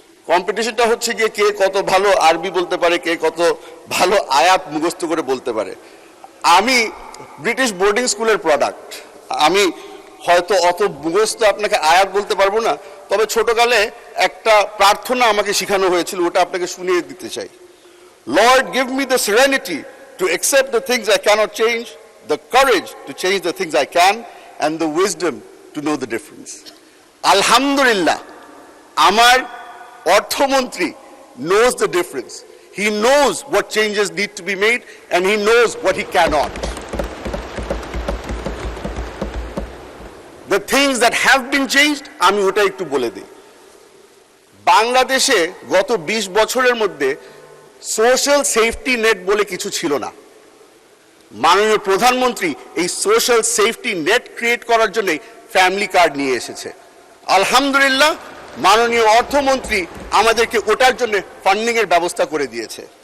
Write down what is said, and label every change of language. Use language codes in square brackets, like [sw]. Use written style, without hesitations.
[bn] কম্পিটিশনটা হচ্ছে গিয়ে কে কত ভালো আরবি বলতে পারে, কে কত ভালো আয়াত মুখস্থ করে বলতে পারে। আমি ব্রিটিশ বোর্ডিং স্কুলের প্রোডাক্ট। আমি হয়তো অত মুখস্থ আপনাকে আয়াত বলতে পারবো না, তবে ছোটকালে একটা প্রার্থনা আমাকে শেখানো হয়েছিল, ওটা আপনাকে শুনিয়ে দিতে চাই। [en] Lord, give me the serenity to accept the things I cannot change, the courage to change the things I can, and the wisdom to know the difference. Alhamdulillah, [bn] আমার অর্থমন্ত্রী [en] knows the difference. He knows what changes need to be made and he knows what he cannot. The things that have been changed, [bn] আমি ওটা একটু বলে দিই। বাংলাদেশে গত 20 বছরের মধ্যে সোশ্যাল সেফটি নেট বলে কিছু ছিল না। মাননীয় প্রধানমন্ত্রী এই সোশ্যাল সেফটি নেট ক্রিয়েট করার জন্য ফ্যামিলি কার্ড নিয়ে এসেছে। আলহামদুলিল্লাহ, মাননীয় অর্থমন্ত্রী আমাদেরকে ওটার জন্য ফান্ডিং এর ব্যবস্থা করে দিয়েছে।